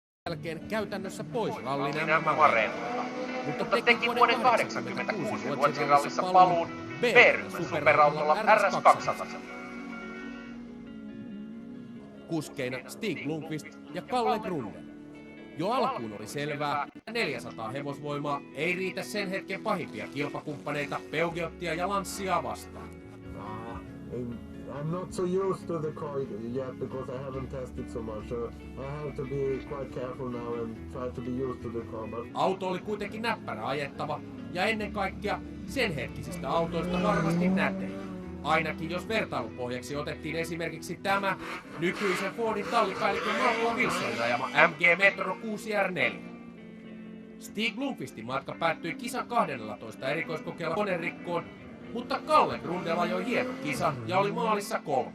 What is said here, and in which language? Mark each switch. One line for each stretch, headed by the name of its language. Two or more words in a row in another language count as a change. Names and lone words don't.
Finnish: jälkeen käytännössä pois rallin MM-areenoilta. Mutta teki vuoden 1986 Ruotsin rallissa paluun B-ryhmän superautolla RS200. Kuskeina Stig Blomqvist ja Kalle Grunden. Jo alkuun oli selvää, että 400 hevosvoimaa ei riitä sen hetken pahimpia kilpakumppaneita Peugeotia ja Lancia vastaan.
English: I'm not so used to the car yet because I haven't tested so much. I have to be quite careful now and try to be used to the car. But...
Finnish: Auto oli kuitenkin näppärä ajettava ja ennen kaikkea sen hetkisistä autoista varmasti nätein. Ainakin jos vertailupohjaksi otettiin esimerkiksi tämä nykyisen Fordin tallipäällikön Marko Wilsonin ajama MG Metro 6R4. Stig Blomqvistin matka päättyi kisan 12 erikoiskokeella konerikkoon, mutta Kalle Grundel ajoi hienon kisan ja oli maalissa 3.